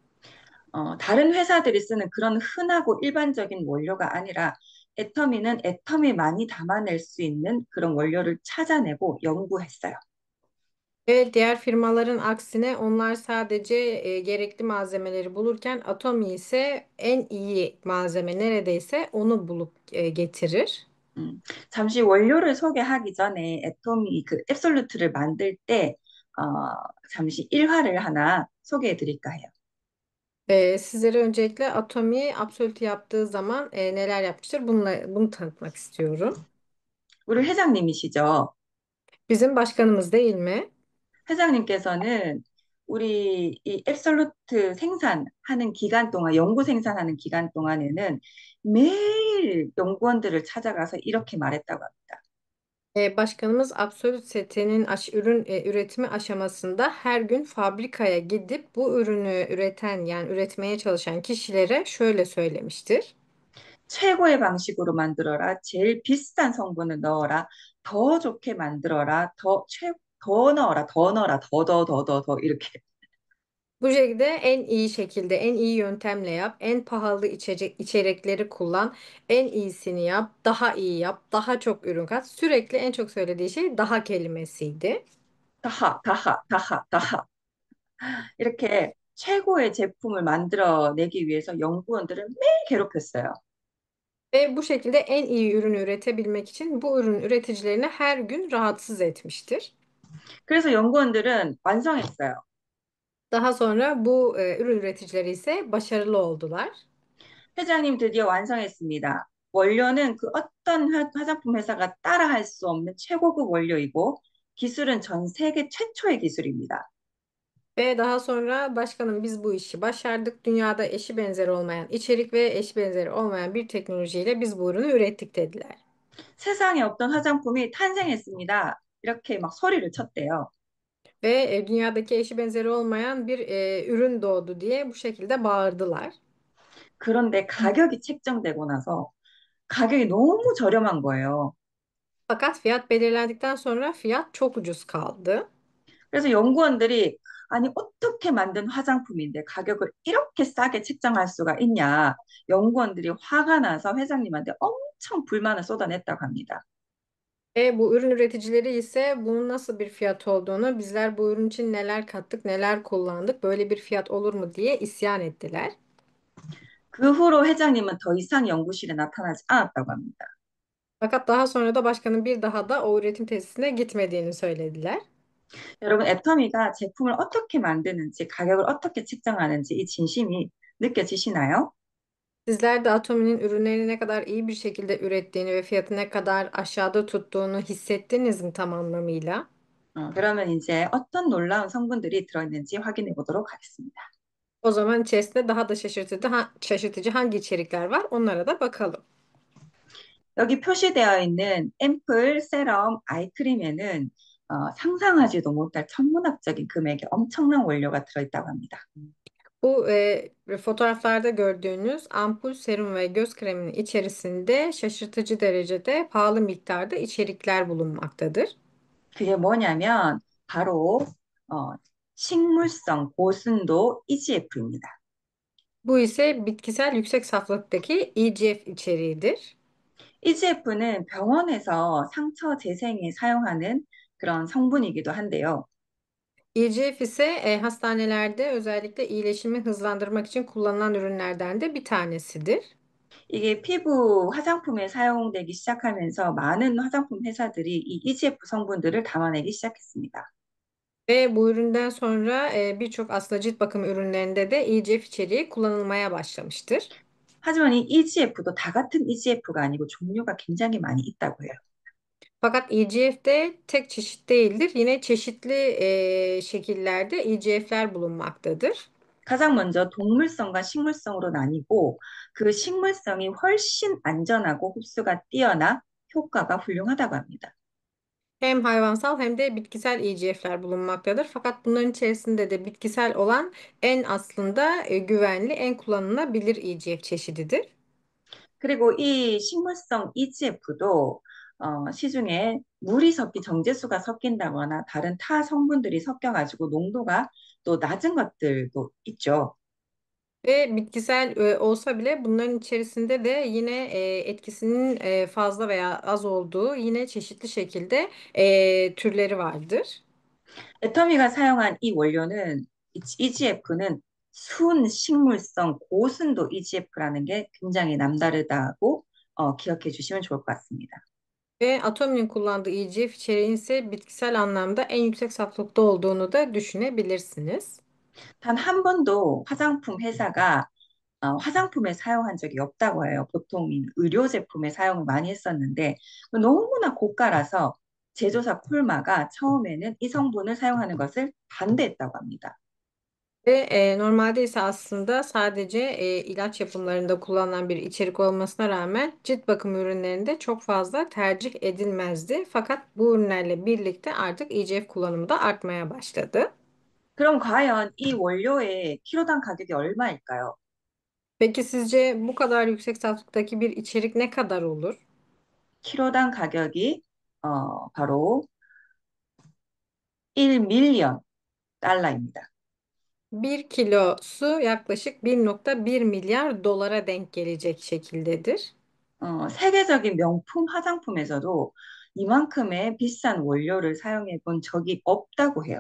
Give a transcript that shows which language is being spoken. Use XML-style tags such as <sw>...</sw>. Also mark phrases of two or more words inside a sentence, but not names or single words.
<ko>다른 회사들이 쓰는 그런 흔하고 일반적인 원료가 아니라 애터미는 애터미 많이 담아낼 수 있는 그런 원료를 찾아내고 연구했어요.</ko> <tr>Ve diğer firmaların aksine onlar sadece gerekli malzemeleri bulurken Atomi ise en iyi malzeme neredeyse onu bulup getirir.</tr> <ko>음, 잠시 원료를 소개하기 전에 애토미 그 앱솔루트를 만들 때 어, 잠시 일화를 하나 소개해 드릴까 해요.</ko> <tr>Sizlere öncelikle Atomi Absolute yaptığı zaman neler yapmıştır bunu tanıtmak istiyorum.</tr> <ko>우리 회장님이시죠?</ko> <tr>Bizim başkanımız değil mi?</tr> <ko>회장님께서는 우리 이 앱솔루트 생산하는 기간 동안, 연구 생산하는 기간 동안에는 매일 연구원들을 찾아가서 이렇게 말했다고 합니다.</ko> <tr>Başkanımız Absolut Sete'nin ürün üretimi aşamasında her gün fabrikaya gidip bu ürünü üreten yani üretmeye çalışan kişilere şöyle söylemiştir.</tr> <ko>최고의 방식으로 만들어라. 제일 비싼 성분을 넣어라. 더 좋게 만들어라. 더 넣어라. 더 넣어라. 더 이렇게.</ko> <tr>Bu şekilde en iyi şekilde, en iyi yöntemle yap, en pahalı içerikleri kullan, en iyisini yap, daha iyi yap, daha çok ürün kat. Sürekli en çok söylediği şey daha kelimesiydi.</tr> <ko>다하. 이렇게 최고의 제품을 만들어내기 위해서 연구원들을 매일 괴롭혔어요.</ko> <tr>Ve bu şekilde en iyi ürünü üretebilmek için bu ürün üreticilerini her gün rahatsız etmiştir.</tr> <ko>그래서 연구원들은 완성했어요.</ko> <tr>Daha sonra bu ürün üreticileri ise başarılı oldular.</tr> <ko>회장님 드디어 완성했습니다. 원료는 그 어떤 화장품 회사가 따라할 수 없는 최고급 원료이고 기술은 전 세계 최초의 기술입니다.</ko> <tr>Ve daha sonra başkanım biz bu işi başardık. Dünyada eşi benzeri olmayan içerik ve eşi benzeri olmayan bir teknolojiyle biz bu ürünü ürettik dediler.</tr> <ko>세상에 없던 화장품이 탄생했습니다. 이렇게 막 소리를 쳤대요.</ko> <tr>Ve dünyadaki eşi benzeri olmayan bir ürün doğdu diye bu şekilde bağırdılar.</tr> <ko>그런데 가격이 책정되고 나서 가격이 너무 저렴한 거예요.</ko> <tr>Fakat fiyat belirlendikten sonra fiyat çok ucuz kaldı.</tr> <ko>그래서 연구원들이 아니 어떻게 만든 화장품인데 가격을 이렇게 싸게 책정할 수가 있냐. 연구원들이 화가 나서 회장님한테 엄청 불만을 쏟아냈다고 합니다.</ko> <tr>Ve bu ürün üreticileri ise bunun nasıl bir fiyat olduğunu, bizler bu ürün için neler kattık, neler kullandık, böyle bir fiyat olur mu diye isyan ettiler.</tr> <ko>그 후로 회장님은 더 이상 연구실에 나타나지 않았다고 합니다.</ko> <tr>Fakat daha sonra da başkanın bir daha da o üretim tesisine gitmediğini söylediler.</tr> <ko>여러분, 애터미가 제품을 어떻게 만드는지, 가격을 어떻게 책정하는지 이 진심이 느껴지시나요?</ko> <tr>Sizler de Atomi'nin ürünlerini ne kadar iyi bir şekilde ürettiğini ve fiyatı ne kadar aşağıda tuttuğunu hissettiniz mi tam anlamıyla?</tr> <ko>그러면 이제 어떤 놀라운 성분들이 들어있는지 확인해 보도록 하겠습니다.</ko> <tr>O zaman içerisinde daha da şaşırtıcı hangi içerikler var onlara da bakalım.</tr> <ko>여기 표시되어 있는 앰플, 세럼, 아이크림에는 상상하지도 못할 천문학적인 금액의 엄청난 원료가 들어있다고 합니다.</ko> <tr>Bu fotoğraflarda gördüğünüz ampul, serum ve göz kreminin içerisinde şaşırtıcı derecede pahalı miktarda içerikler bulunmaktadır.</tr> <ko>그게 뭐냐면 바로 어, 식물성 고순도 EGF입니다.</ko> <tr>Bu ise bitkisel yüksek saflıktaki EGF içeriğidir.</tr> <ko>EGF는 병원에서 상처 재생에 사용하는 그런 성분이기도 한데요.</ko> <tr>EGF ise hastanelerde özellikle iyileşimi hızlandırmak için kullanılan ürünlerden de bir tanesidir.</tr> <ko>이게 피부 화장품에 사용되기 시작하면서 많은 화장품 회사들이 이 EGF 성분들을 담아내기 시작했습니다.</ko> <tr>Ve bu üründen sonra birçok aslında cilt bakım ürünlerinde de EGF içeriği kullanılmaya başlamıştır.</tr> <ko>하지만 이 EGF도 다 같은 EGF가 아니고 종류가 굉장히 많이 있다고 해요.</ko> <tr>Fakat EGF de tek çeşit değildir. Yine çeşitli şekillerde EGF'ler bulunmaktadır.</tr> <ko>가장 먼저 동물성과 식물성으로 나뉘고 그 식물성이 훨씬 안전하고 흡수가 뛰어나 효과가 훌륭하다고 합니다.</ko> <tr>Hem hayvansal hem de bitkisel EGF'ler bulunmaktadır. Fakat bunların içerisinde de bitkisel olan en aslında güvenli, en kullanılabilir EGF çeşididir.</tr> <ko>그리고 이 식물성 EGF도 시중에 물이 정제수가 섞인다거나 다른 타 성분들이 섞여가지고 농도가 또 낮은 것들도 있죠.</ko> <tr>Ve bitkisel olsa bile bunların içerisinde de yine etkisinin fazla veya az olduğu yine çeşitli şekilde türleri vardır.</tr> <ko>애터미가 사용한 이 원료는 EGF는 순식물성 고순도 EGF라는 게 굉장히 남다르다고 기억해 주시면 좋을 것 같습니다.</ko> <tr>Ve Atomi'nin kullandığı EGF içeriğin ise bitkisel anlamda en yüksek saflıkta olduğunu da düşünebilirsiniz.</tr> <ko>단 한 번도 화장품 회사가 화장품에 사용한 적이 없다고 해요. 보통 의료 제품에 사용을 많이 했었는데 너무나 고가라서 제조사 콜마가 처음에는 이 성분을 사용하는 것을 반대했다고 합니다.</ko> <tr>Ve normalde ise aslında sadece ilaç yapımlarında kullanılan bir içerik olmasına rağmen cilt bakım ürünlerinde çok fazla tercih edilmezdi. Fakat bu ürünlerle birlikte artık EGF kullanımı da artmaya başladı.</tr> <ko>그럼 과연 이 원료의 키로당 가격이 얼마일까요?</ko> <tr>Peki sizce bu kadar yüksek saflıktaki bir içerik ne kadar olur?</tr> <ko>키로당 가격이 바로 1밀리언 달러입니다.</ko> <tr>1 kilosu yaklaşık 1,1 milyar dolara denk gelecek şekildedir.</tr> <ko>세계적인 명품 화장품에서도 이만큼의 비싼 원료를 사용해 본 적이 없다고 해요.</ko>